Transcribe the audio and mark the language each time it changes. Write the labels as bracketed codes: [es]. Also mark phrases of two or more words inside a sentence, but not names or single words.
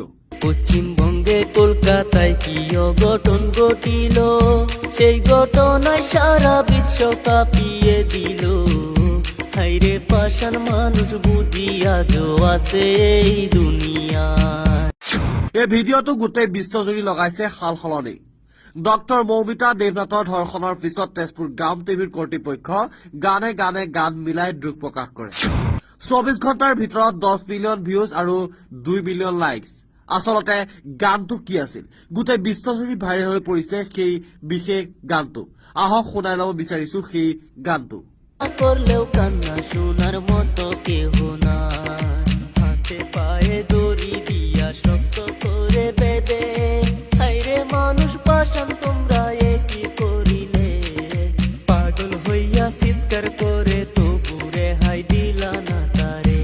[bn] পশ্চিমবঙ্গে কলকাতায় কি অঘটন ঘটিল, সেই ঘটনায় সারা বিশ্ব কাঁপিয়ে দিল। হাইরে পাষাণ মানুষ বুঝি আজও আছে এই দুনিয়ায়। [as] এই ভিডিঅ'টো গোটেই বিশ্বজুৰি লগাইছে সাল সলনি। ডক্টৰ মৌমিতা দেৱনাথৰ ধৰ্ষণৰ পিছত তেজপুৰ গ্ৰাম টিভিৰ কৰ্তৃপক্ষ গানে গানে গান মিলাই দুখ প্ৰকাশ কৰে। 24 ঘণ্টাৰ ভিতৰত 10 মিলিয়ন ভিউজ আৰু 2 মিলিয়ন লাইকছ। আচলতে গানটো কি আছিল? গোটেই বিশ্বজুৰি ভাইৰেল হৈ পৰিছে সেই বিশেষ গানটো। আহক শুনাই ল'ব বিচাৰিছো সেই গানটো। [bn] করলেও কান্না শোনার মতো কেহ নাই, হাতে পায়ে দড়ি দিয়া শক্ত করে বেঁধে। হাইরে মানুষ পাষাণ তোমরা একই করিলে, পাগল হইয়া চিৎকার করে তবু রেহাই দিলা না তারে।